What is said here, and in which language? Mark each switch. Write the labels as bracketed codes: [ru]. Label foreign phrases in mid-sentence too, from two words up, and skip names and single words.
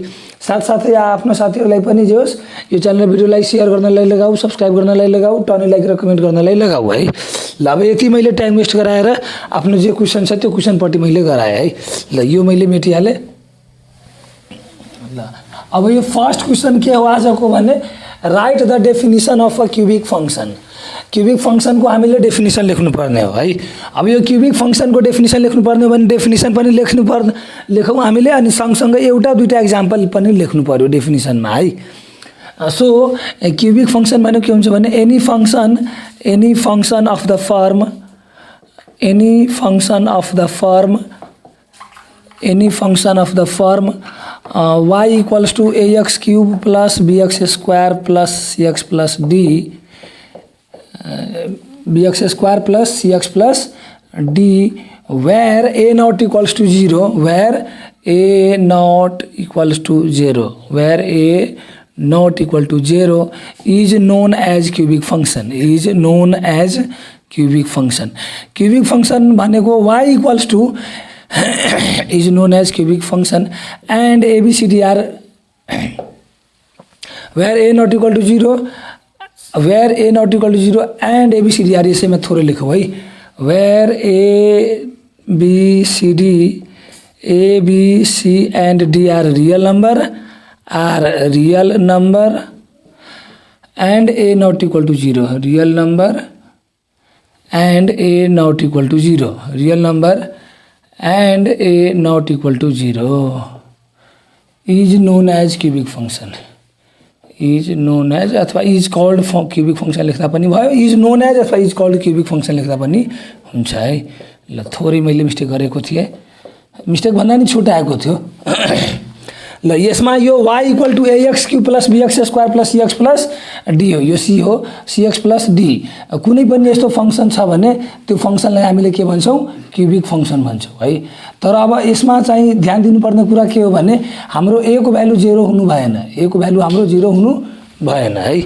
[ne] साथसाथै आफ्नो साथीहरुलाई पनि जे होस् यो च्यानल र भिडियोलाई शेयर गर्नलाई लगाऊ, सब्स्क्राइब गर्नलाई लगाऊ, टन्नै लाइक र कमेन्ट गर्नलाई लगाऊ है। ल अब यति मैले [en] time waste [ne] गराएर आफ्नो जे क्वेशन छ त्यो क्वेशनपट्टि मैले गराए है। ल यो मैले मेटिहाले। अब यो [en] first question [ne] के हो आजको भने [en] write the definition of a cubic function. cubic function [ne] को हामीले डेफिनेसन लेख्नु पर्ने हो है। अब यो [en] cubic function [ne] को डेफिनेसन लेख्नु पर्ने हो भने डेफिनेसन पनि लेखौँ हामीले अनि सँगसँगै एउटा दुईटा एक्जाम्पल पनि लेख्नु पर्यो डेफिनेसनमा है। [en] so cubic function [ne] भनेको के हुन्छ भने [en] any function of the form y equals to ax cube plus bx square plus cx plus d bx square plus cx plus d where a not equals to 0 is known as cubic function cubic function भनेको y equals to is known as cubic function and ABCD are where a not equal to 0 and ABCD are [ne] यसैमा थोरै लेखौँ है। [en] where A B C and D are real number and A not equal to 0 real number and A not equal to 0 real number and A not equal to 0 is known as cubic function [ne] अथवा [en] is called cubic function [ne] लेख्दा पनि भयो, [en] is known as अथवा is called cubic function [ne] लेख्दा पनि हुन्छ है। ल थोरै मैले मिस्टेक गरेको थिएँ, मिस्टेक भन्दा नि छुटाएको थियो। ल यसमा यो [en] y equal to ax cube plus bx square plus cx plus d [ne] हो, यो c हो, [en] cx plus d. [ne] कुनै पनि यस्तो फंक्सन छ भने त्यो फंक्सनलाई हामीले के भन्छौँ [en] cubic function [ne] भन्छौँ है। तर अब यसमा चाहिँ ध्यान दिनुपर्ने कुरा के हो भने हाम्रो a को भ्यालु 0 हुनु भएन, a को भ्यालु हाम्रो 0 हुनु भएन है।